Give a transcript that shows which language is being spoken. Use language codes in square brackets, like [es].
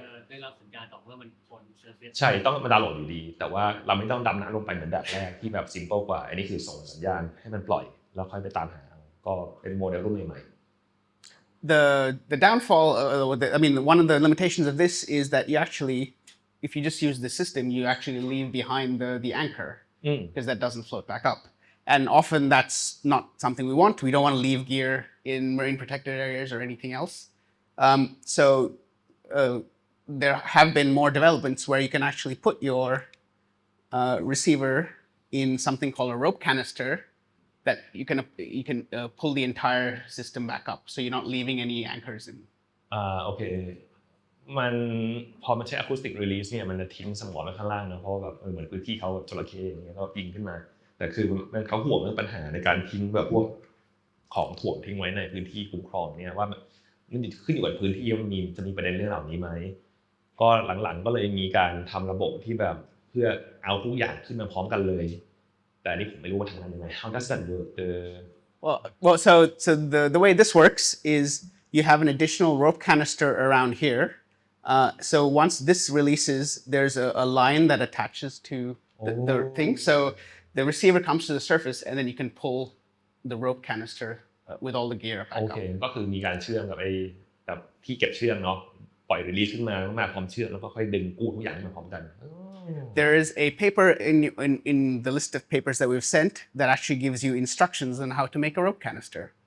[th] ได้รับสัญญาณออกว่ามันพ้นเซอร์เฟซ ใช่ต้องมาดาวน์โหลดอยู่ดีแต่ว่าเราไม่ต้องดำน้ำลงไปเหมือนแบบแรกที่แบบ simple กว่าอันนี้คือส่งสัญญาณให้มันปล่อยแล้วค่อยไปตามหาก็เป็นโมเดลรุ่นใหม่ [en] The downfall, one of the limitations of this is that you actually, if you just use the system, you actually leave behind the anchor because that doesn't float back up. And often that's not something we want. We don't want to leave gear in marine protected areas or anything else. So there have been more developments where you can actually put your receiver in something called a rope canister that you can pull the entire system back up. So you're not leaving any anchors in. [th] โอเคมันพอมันใช้ acoustic release เนี่ยมันจะทิ้งสมอไว้ข้างล่างนะเพราะแบบเหมือนพื้นที่เขาจระเข้อย่างเงี้ยก็ยิงขึ้นมาแต่คือเขาห่วงเรื่องปัญหาในการทิ้งแบบพวกของถ่วงทิ้งไว้ในพื้นที่คุ้มครองเนี่ยว่ามันขึ้นอยู่กับพื้นที่ว่าจะมีประเด็นเรื่องเหล่านี้ไหมก็หลังๆก็เลยมีการทำระบบที่แบบเพื่อเอาทุกอย่างขึ้นมาพร้อมกันเลยแต่นี่ผมไม่รู้ว่าทำงานยังไง [en] How does that work? Well, so the way this works is you have an additional rope canister around here, So once this releases, there's a line that attaches to the thing. So the receiver comes to the surface, and then you can pull the rope canister with all the gear โอ back เค up. [th] ก็คือมีการเชื่อมกับไอ้แบบที่เก็บเชือกเนาะปล่อยรีลีสขึ้นมาพร้อมเชือกแล้วก็ค่อยดึงกู้ทุกอย่างมาพร้อมกัน [en] There is a paper in the list of papers that we've sent that actually gives you instructions on how to make a rope canister.